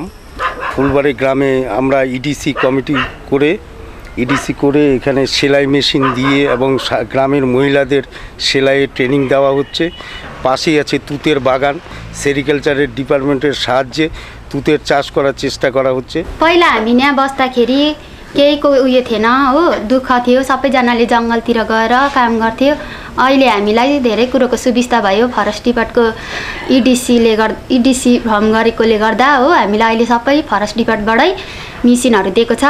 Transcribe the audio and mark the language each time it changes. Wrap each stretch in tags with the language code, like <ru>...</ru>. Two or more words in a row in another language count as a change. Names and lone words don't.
<bn>ফুলবাড়ি গ্রামে আমরা ইডিসি কমিটি করে এখানে সেলাই মেশিন দিয়ে এবং গ্রামের মহিলাদের সেলাইয়ের ট্রেনিং দেওয়া হচ্ছে। পাশেই আছে তুতের বাগান। সেরিকালচারের ডিপার্টমেন্টের সাহায্যে তুঁতের চাষ করার চেষ্টা করা হচ্ছে।</bn> <ne>पहिला हामी यहाँ बस्दाखेरि केहीको उयो थिएन हो, दुःख थियो, सबैजनाले जङ्गलतिर गएर काम गर्थ्यो। अहिले हामीलाई धेरै कुरोको सुविस्ता भयो। फरेस्ट डिपार्टको इडिसी भ्रम गरेकोले गर्दा हो हामीलाई अहिले सबै फरेस्ट डिपार्टबाटै मिसिनहरू दिएको छ।</ne>